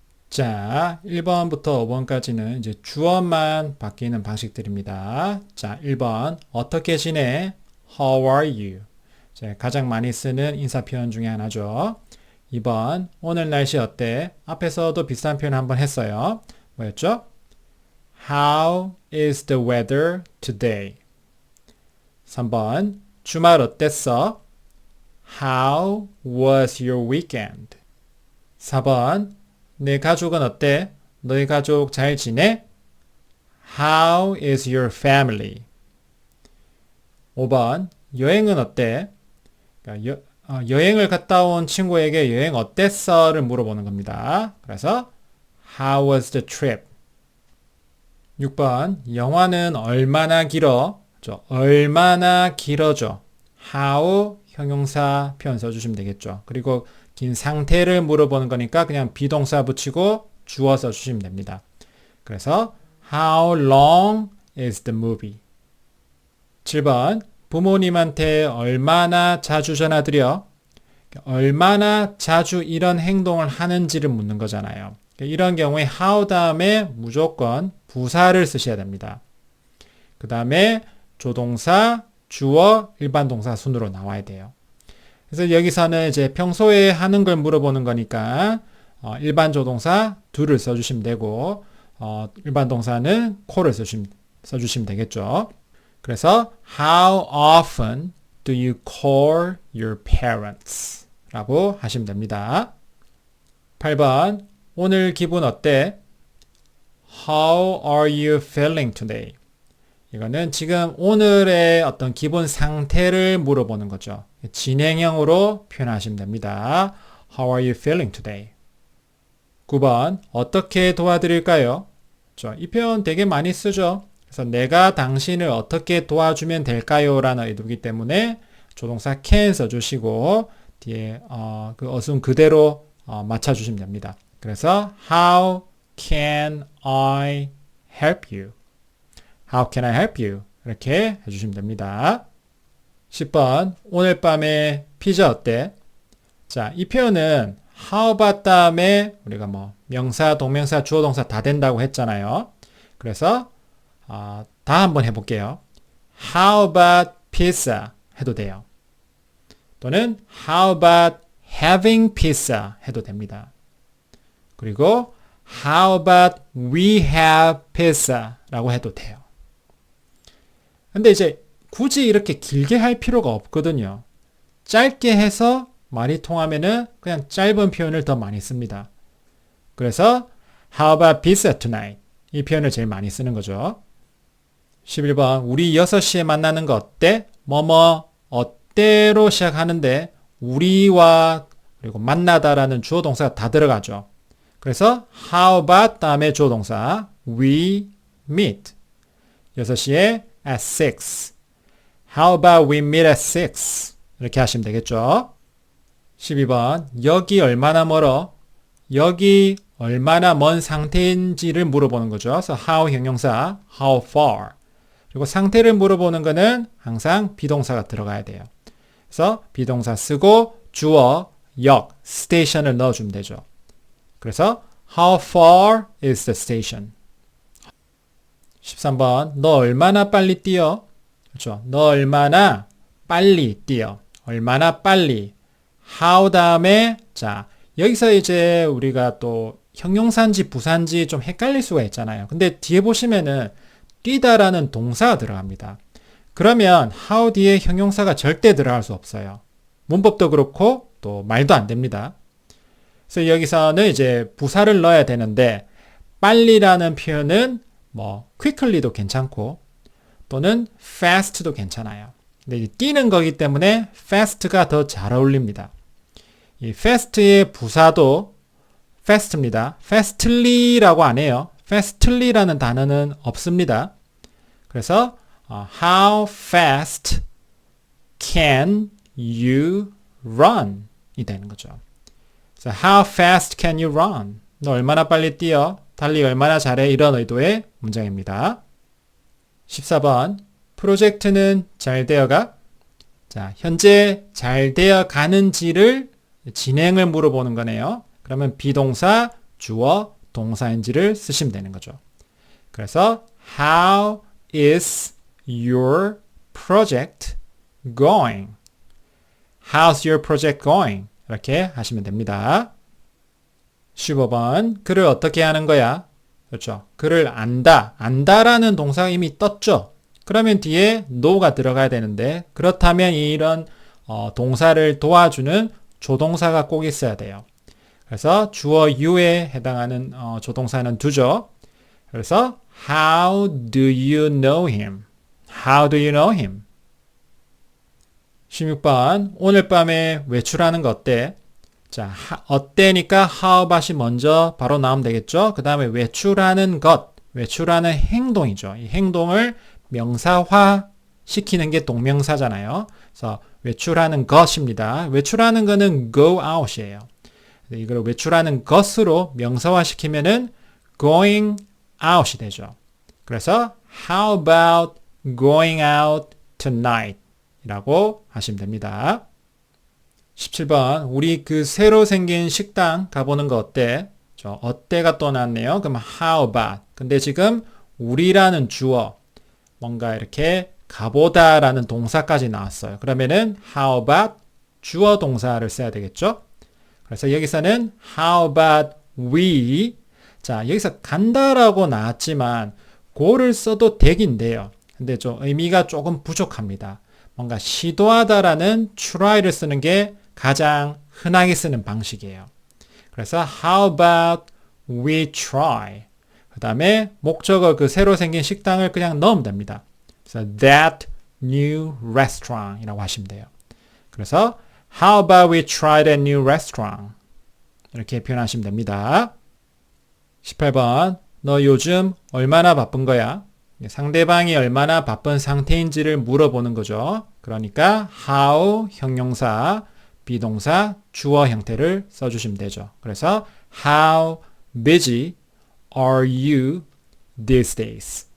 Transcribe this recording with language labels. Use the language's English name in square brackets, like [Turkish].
[Korean] 자, 1번부터 5번까지는 이제 주어만 바뀌는 방식들입니다. 자, 1번 어떻게 지내? [English] How are you? [Korean] 자, 가장 많이 쓰는 인사 표현 중에 하나죠. 2번 오늘 날씨 어때? 앞에서도 비슷한 표현 한번 했어요. 뭐였죠? [English] How is the weather today? [Korean] 3번 주말 어땠어? [English] How was your weekend? [Korean] 4번 내 가족은 어때? 너희 가족 잘 지내? [English] How is your family? [Korean] 5번 여행은 어때? 그러니까 여행을 갔다 온 친구에게 여행 어땠어?를 물어보는 겁니다. 그래서 [English] How was the trip? [Korean] 6번 영화는 얼마나 길어? 얼마나 길어져? How 형용사 표현 써주시면 되겠죠. 그리고 긴 상태를 물어보는 거니까 그냥 비동사 붙이고 주어 써주시면 됩니다. 그래서 [English] How long is the movie? [Korean] 7번 부모님한테 얼마나 자주 전화드려? 얼마나 자주 이런 행동을 하는지를 묻는 거잖아요. 이런 경우에 how 다음에 무조건 부사를 쓰셔야 됩니다. 그 다음에 조동사, 주어, 일반 동사 순으로 나와야 돼요. 그래서 여기서는 이제 평소에 하는 걸 물어보는 거니까 일반 조동사 do를 써주시면 되고 일반 동사는 co를 써주시면 되겠죠. 그래서 [English] How often do you call your parents? [Korean] 라고 하시면 됩니다. 8번 오늘 기분 어때? [English] How are you feeling today? [Korean] 이거는 지금 오늘의 어떤 기본 상태를 물어보는 거죠. 진행형으로 표현하시면 됩니다. [English] How are you feeling today? [Korean] 9번 어떻게 도와드릴까요? 이 표현 되게 많이 쓰죠. 그래서 내가 당신을 어떻게 도와주면 될까요? 라는 의도이기 때문에 조동사 can 써주시고 뒤에 그 어순 그대로 맞춰주시면 됩니다. 그래서 [English] How can I help you? How can I help you? [Korean] 이렇게 해주시면 됩니다. 10번 오늘 밤에 피자 어때? 자, 이 표현은 how about 다음에 우리가 뭐 명사, 동명사, 주어, 동사 다 된다고 했잖아요. 그래서 다 한번 해볼게요. [English] How about pizza? [Korean] 해도 돼요. 또는 [English] How about having pizza? [Korean] 해도 됩니다. 그리고 [English] How about we have pizza? [Korean] 라고 해도 돼요. 근데 이제 굳이 이렇게 길게 할 필요가 없거든요. 짧게 해서 말이 통하면은 그냥 짧은 표현을 더 많이 씁니다. 그래서 [English] How about pizza tonight? [Korean] 이 표현을 제일 많이 쓰는 거죠. 11번 우리 6시에 만나는 거 어때? 뭐뭐 어때로 시작하는데 우리와 그리고 만나다라는 주어 동사가 다 들어가죠. 그래서 [English] How about [Korean] 다음에 주어 동사 [English] we meet [Korean] 6시에 [English] at 6 How about we meet at 6 [Korean] 이렇게 하시면 되겠죠. 12번 여기 얼마나 멀어? 여기 얼마나 먼 상태인지를 물어보는 거죠. 그래서 how 형용사 how far 그리고 상태를 물어보는 거는 항상 비동사가 들어가야 돼요. 그래서 비동사 쓰고 주어, 역, station을 넣어주면 되죠. 그래서 [English] how far is the station? [Korean] 13번 너 얼마나 빨리 뛰어? 그렇죠. 너 얼마나 빨리 뛰어? 얼마나 빨리? how 다음에 자 여기서 이제 우리가 또 형용사인지 부사인지 좀 헷갈릴 수가 있잖아요. 근데 뒤에 보시면은 뛰다라는 동사가 들어갑니다. 그러면 how 뒤에 형용사가 절대 들어갈 수 없어요. 문법도 그렇고 또 말도 안 됩니다. 그래서 여기서는 이제 부사를 넣어야 되는데 빨리라는 표현은 뭐 quickly도 괜찮고 또는 fast도 괜찮아요. 근데 뛰는 거기 때문에 fast가 더 잘 어울립니다. 이 fast의 부사도 fast입니다. fastly라고 안 해요. fastly라는 단어는 없습니다. 그래서 [English] how fast can you run? [Korean] 이 되는 거죠. 그래서 [English] how fast can you run? [Korean] 너 얼마나 빨리 뛰어? 달리기 얼마나 잘해? 이런 의도의 문장입니다. 14번 프로젝트는 잘 되어가? 자, 현재 잘 되어 가는지를 진행을 물어보는 거네요. 그러면 비동사, 주어, 동사인지를 쓰시면 되는 거죠. 그래서 [English] How is your project going? How's your project going? [Korean] 이렇게 하시면 됩니다. 15번 글을 어떻게 하는 거야? 그렇죠. 글을 안다. 안다라는 동사가 이미 떴죠. 그러면 뒤에 no가 들어가야 되는데 그렇다면 이런 동사를 도와주는 조동사가 꼭 있어야 돼요. 그래서 주어 you에 해당하는 조동사는 두죠. 그래서 [English] How do you know him? How do you know him? [Korean] 16번 오늘 밤에 외출하는 거 어때? 자, 어때니까 how about이 먼저 바로 나오면 되겠죠. 그 다음에 외출하는 것, 외출하는 행동이죠. 이 행동을 명사화 시키는 게 동명사잖아요. 그래서 외출하는 것입니다. 외출하는 거는 go out이에요. 이걸 외출하는 것으로 명사화 시키면은 going out이 되죠. 그래서 [English] how about going out tonight? [Korean] 이라고 하시면 됩니다. 17번 우리 그 새로 생긴 식당 가보는 거 어때? 어때가 또 나왔네요. 그럼 how about? 근데 지금 우리라는 주어 뭔가 이렇게 가보다 라는 동사까지 나왔어요. 그러면은 how about 주어 동사를 써야 되겠죠? 그래서 여기서는 [English] how about we [Korean] 자 여기서 간다라고 나왔지만 고를 써도 되긴 돼요. 근데 좀 의미가 조금 부족합니다. 뭔가 시도하다라는 try를 쓰는 게 가장 흔하게 쓰는 방식이에요. 그래서 [English] how about we try [Korean] 그 다음에 목적어 그 새로 생긴 식당을 그냥 넣으면 됩니다. 그래서 that new restaurant 이라고 하시면 돼요. 그래서 [English] how about we try that new restaurant [Korean] 이렇게 표현하시면 됩니다. 18번 너 요즘 얼마나 바쁜 거야? 상대방이 얼마나 바쁜 상태인지를 물어보는 거죠. 그러니까 how 형용사, 비동사, 주어 형태를 써주시면 되죠. 그래서 [English] How busy are you these days?